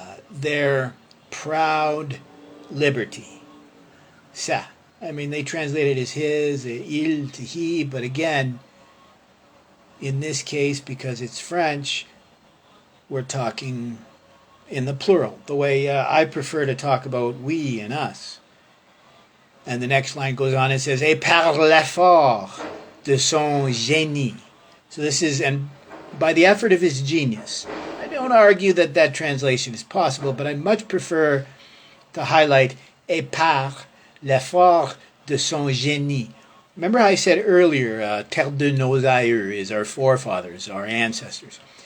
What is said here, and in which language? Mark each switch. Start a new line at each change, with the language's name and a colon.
English: Their proud liberty. Sa. I mean, they translate it as his, il to he, but again, in this case, because it's French, we're talking in the plural, the way I prefer to talk about we and us. And the next line goes on and says,
French: et par l'effort de son génie.
English: So this is, and by the effort of his genius. I don't argue that that translation is possible, but I much prefer to highlight
French: et par l'effort de son génie.
English: Remember how I said earlier,
French: terre de nos aïeux
English: is our forefathers, our ancestors.